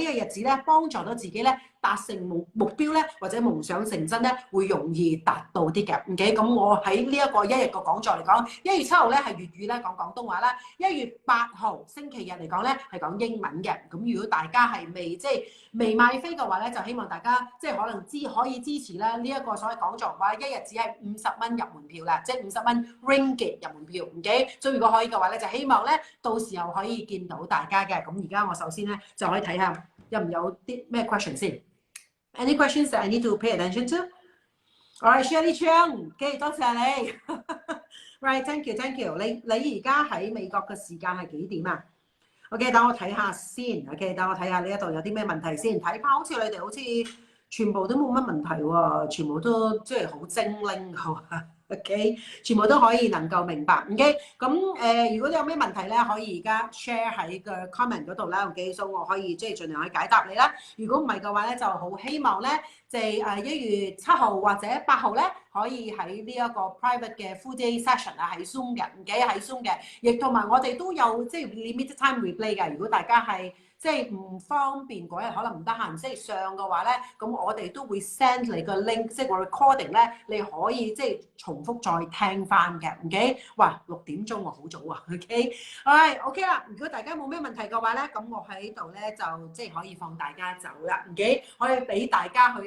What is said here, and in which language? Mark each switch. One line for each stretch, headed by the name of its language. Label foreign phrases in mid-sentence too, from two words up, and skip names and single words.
Cantonese: 個日子咧，幫助到自己咧達成目標咧，或者夢想成真咧，會容易達到啲嘅。OK，咁我喺呢一個1日嘅講座嚟講，1月7號咧係粵語咧講廣東話啦，1月8號星期日嚟講咧係講英文嘅。咁如果大家係未買飛嘅話咧，就希望大家即係可能可以支持咧呢一個所謂講座嘅話，一日只係50蚊入門票啦，即係50蚊 ringgit 入門票，OK？所以如果可以嘅話咧，就希望咧到時候可以見到大家嘅。咁而家我首先咧就可以睇下有唔有啲咩 question 先。
English: Any questions that I need to pay attention to? Alright, Shirley Cheung，OK，
Cantonese: 多謝你。
English: Right, thank you。
Cantonese: 你而家喺美國嘅時間係幾點啊？OK， 等我睇下先。OK， 等我睇下呢一度有啲咩問題先。睇翻好似你哋好似全部都冇乜問題喎，全部都即係好精靈㗎。OK， 全部都可以能夠明白。OK， 咁如果你有咩問題咧，可以而家 share 喺個 comment 嗰度啦。OK， 所以我可以即係盡量去解答你啦。如果唔係嘅話咧，就好希望咧，就係1月7號或者8號咧，可以喺呢一個 private 嘅
English: full day session
Cantonese: 啊，喺 Zoom 嘅，唔記得喺 Zoom 嘅，亦同埋我哋都有即係
English: limited time replay
Cantonese: 嘅。如果大家係即係唔方便嗰日可能唔得閒，即係上嘅話咧，咁我哋都會 send 你個 link， 即係個 recording 咧，你可以即係重複再聽翻嘅。OK， 哇，6點鐘喎，好早啊。OK，OK 啦。如果大家冇咩問題嘅話咧，咁我喺度咧就即係可以放大家走啦。OK， 可以俾大家去